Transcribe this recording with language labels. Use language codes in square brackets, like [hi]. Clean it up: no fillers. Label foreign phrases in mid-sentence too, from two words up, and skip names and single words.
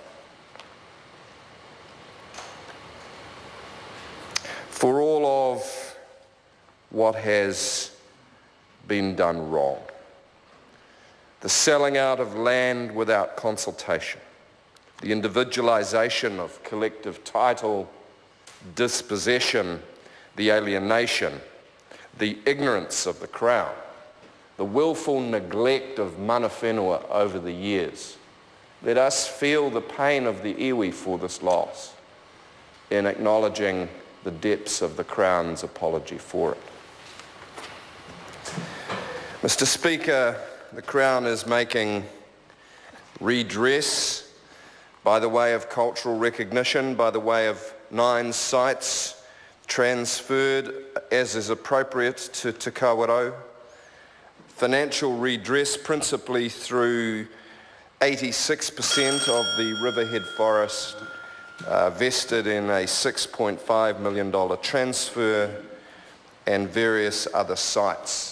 [en] For all of what has been done wrong, the selling out of land without consultation, the individualisation of collective title, dispossession, the alienation, the ignorance of the Crown, the willful neglect of [mi] mana whenua [en] over the years. Let us feel the pain of the iwi for this loss in acknowledging the depths of the Crown's apology for it. Mr. Speaker, the Crown is making redress by the way of cultural recognition, by the way of 9 sites transferred as is appropriate to Te Kawerau, financial redress principally through 86% of the Riverhead Forest vested in a $6.5 million transfer, and various other sites.